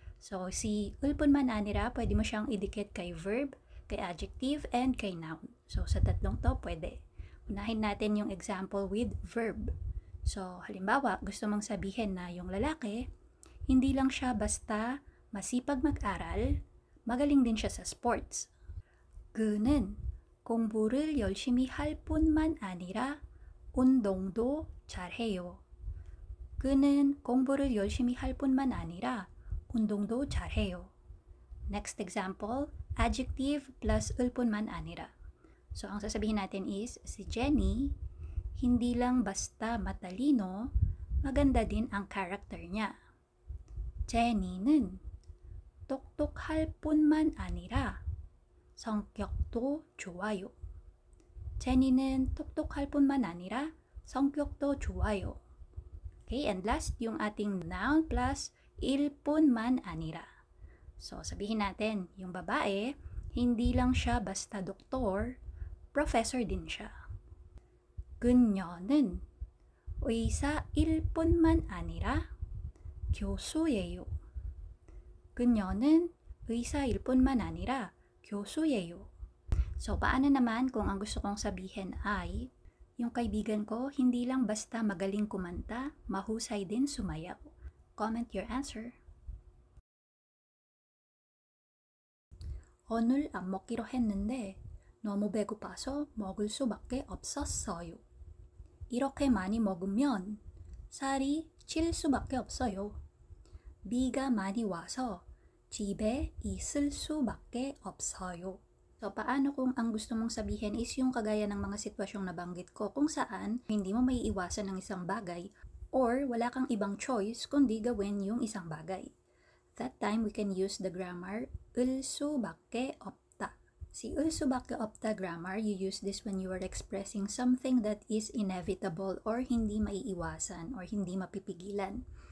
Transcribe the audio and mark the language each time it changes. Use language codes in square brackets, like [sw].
[tl] So, si 을 뿐만 아니라, pwede mo siyang idikit kay verb, kay adjective, and kay noun. So, sa tatlong to, pwede. Unahin natin yung example with verb. So, halimbawa, gusto mong sabihin na yung lalaki, hindi lang siya basta masipag mag-aral, magaling din siya sa sports. [ko] 그는 공부를 열심히 할 뿐만 아니라 운동도 잘해요. 그는 공부를 열심히 할 뿐만 아니라 운동도 잘해요. [en] Next example, adjective plus 을 뿐만 아니라. [tl] So, ang sasabihin natin is, si Jenny, hindi lang basta matalino, maganda din ang character niya. [ko] Jenny는 똑똑할 뿐만 아니라 성격도 좋아요. Jenny는 똑똑할 뿐만 아니라 성격도 좋아요. [en] Okay, and last yung ating noun plus 일 뿐만 아니라. [tl] So, sabihin natin, yung babae, hindi lang siya basta doktor, professor din siya. [ko] 그녀는 의사일 뿐만 아니라 교수예요. 그녀는 의사일 뿐만 아니라 교수예요. [tl] So, paano naman kung ang gusto kong sabihin ay, yung kaibigan ko hindi lang basta magaling kumanta, mahusay din sumayaw. [en] Comment your answer. [ko] 오늘 안 먹기로 했는데 너무 배고파서 먹을 수밖에 없었어요. 이렇게 많이 먹으면 살이 찔 수밖에 없어요. 비가 많이 와서 집에 있을 수밖에 없어요. [tl] So, paano kung ang gusto mong sabihin is yung kagaya ng mga sitwasyong nabanggit ko kung saan hindi mo maiiwasan ng isang bagay or wala kang ibang choice kundi gawin yung isang bagay. [en] That time, we can use the grammar 을 수밖에 없다. Si 을 수밖에 없다 grammar, you use this when you are expressing something that is inevitable or [tl] hindi maiiwasan or hindi mapipigilan.